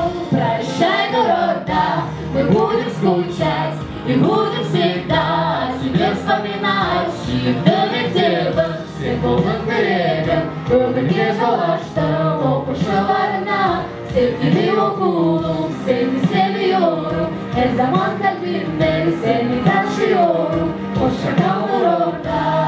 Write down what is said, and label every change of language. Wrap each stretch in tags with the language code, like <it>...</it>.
<ru>Прощай, Нурорда, мы будем скучать и будем всегда тебе вспоминать.</ru> <kk>Сүйікті мектебім, сен болдың тілегім, өмірге жол ашты оқушыларына.</kk> <tr>Sevgili okulum, seni seviyorum, her zaman kalbimde seni taşıyorum. Hoşça kal Nurorda.</tr>